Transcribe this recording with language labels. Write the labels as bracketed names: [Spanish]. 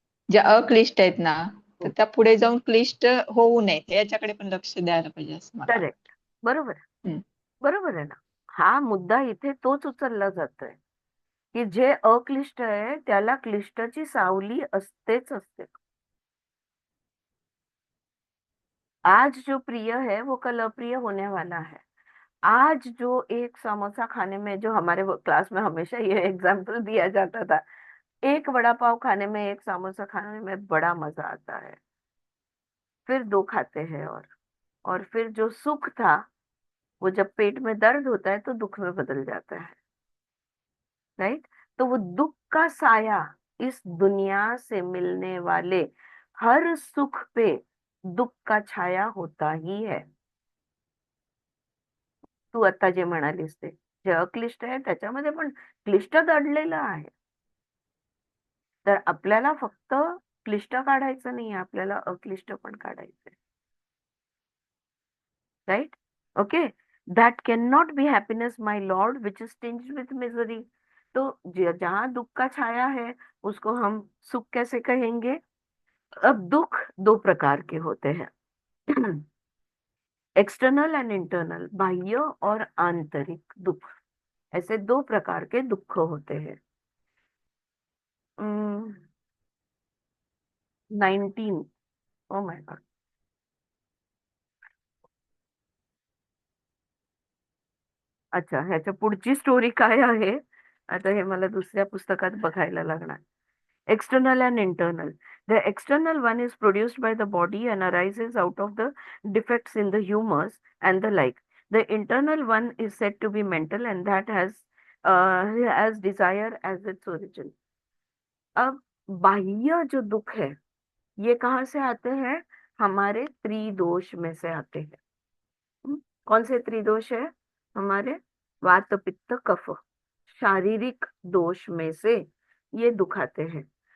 [Marathi] ज्या अक्लिष्ट आहेत ना तर त्या पुढे जाऊन क्लिष्ट होऊ नयेत याच्याकडे पण लक्ष द्यायला पाहिजे असं मला वाटतं. करेक्ट, बरोबर आहे. हम्म. बरोबर आहे ना. हा मुद्दा इथे तोच उचलला जातोय की जे अक्लिष्ट आहे त्याला क्लिष्टची सावली असतेच असते. [Hindi] आज जो प्रिय है वो कल अप्रिय होने वाला है. आज जो एक समोसा खाने में, जो हमारे क्लास में हमेशा ये एग्जाम्पल दिया जाता था, एक वड़ा पाव खाने में, एक समोसा खाने में बड़ा मजा आता है, फिर दो खाते हैं और फिर जो सुख था वो जब पेट में दर्द होता है तो दुख में बदल जाता है, राइट? तो वो दुख का साया इस दुनिया से मिलने वाले हर सुख पे दुख का छाया होता ही है. [Marathi] तू आता जे म्हणालीस ते, जे अक्लिष्ट आहे त्याच्यामध्ये पण क्लिष्ट दडलेलं आहे. तर आपल्याला फक्त क्लिष्ट काढायचं नाही, आपल्याला अक्लिष्ट पण काढायचंय, right? Okay. [English] That can not be happiness my lord which is tinged with misery. [Hindi] तो जहां दुख का छाया है उसको हम सुख कैसे कहेंगे? अब दुख दो प्रकार के होते हैं, एक्सटर्नल एंड इंटरनल, बाह्य और आंतरिक दुख. ऐसे दो प्रकार के दुख होते हैं. [English] 19, oh my god. [Marathi] अच्छा, ह्याच्या पुढची स्टोरी काय आहे आता हे मला दुसऱ्या पुस्तकात बघायला लागणार. [English] External and internal. The external one is produced by the body and arises out of the defects in the humors and the like. The internal one is said to be mental and that has desire as its origin. [Hindi] अब बाह्य जो दुख है ये कहाँ से आते हैं? हमारे त्रिदोष में से आते हैं. कौन से त्रिदोष है? हमारे वात पित्त कफ, शारीरिक दोष में से ये दुख आते हैं.